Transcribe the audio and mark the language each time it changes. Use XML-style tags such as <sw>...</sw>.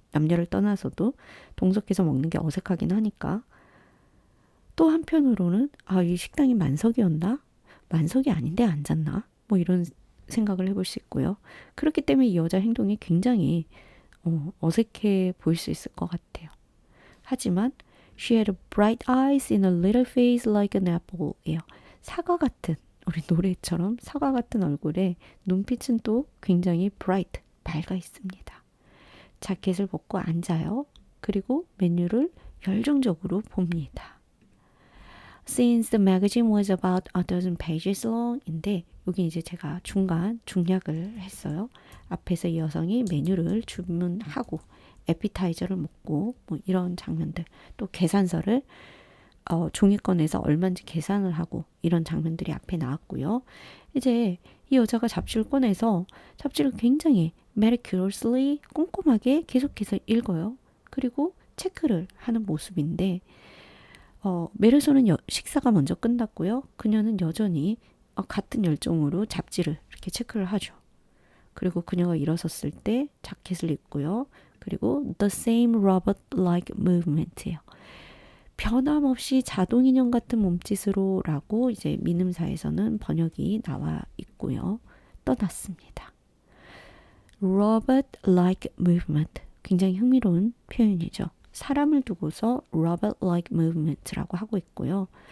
<ko>남녀를 떠나서도 동석해서 먹는 게 어색하긴 하니까. 또 한편으로는 이 식당이 만석이었나? 만석이 아닌데 앉았나? 뭐 이런 생각을 해볼 수 있고요. 그렇기 때문에 이 여자 행동이 굉장히 어색해 보일 수 있을 것 같아요. 하지만</ko> <en>She had bright eyes in a little face like an apple.</en> <ko>예요. 사과 같은, 우리 노래처럼 사과 같은 얼굴에 눈빛은 또 굉장히 bright, 밝아 있습니다. 자켓을 벗고 앉아요. 그리고 메뉴를 열정적으로 봅니다.</ko> <en>Since the magazine was about a dozen pages long</en> <ko>인데 여기 이제 제가 중간 중략을 했어요. 앞에서 이 여성이 메뉴를 주문하고 에피타이저를 먹고 뭐 이런 장면들, 또 계산서를 종이권에서 얼마인지 계산을 하고 이런 장면들이 앞에 나왔고요. 이제 이 여자가 잡지를 꺼내서 잡지를 굉장히 meticulously 꼼꼼하게 계속해서 읽어요. 그리고 체크를 하는 모습인데 메르소는 식사가 먼저 끝났고요. 그녀는 여전히 같은 열정으로 잡지를 이렇게 체크를 하죠. 그리고 그녀가 일어섰을 때 자켓을 입고요. 그리고</ko> <en>the same robot-like movement예요.</en> <ko>변함없이 자동인형 같은 몸짓으로 라고 이제 민음사에서는 번역이 나와 있고요. 떠났습니다.</ko> <en>robot-like movement.</en> <ko>굉장히 흥미로운 표현이죠. 사람을 두고서</ko> <en>robot-like movement</en> <ko>라고 하고 있고요.</ko>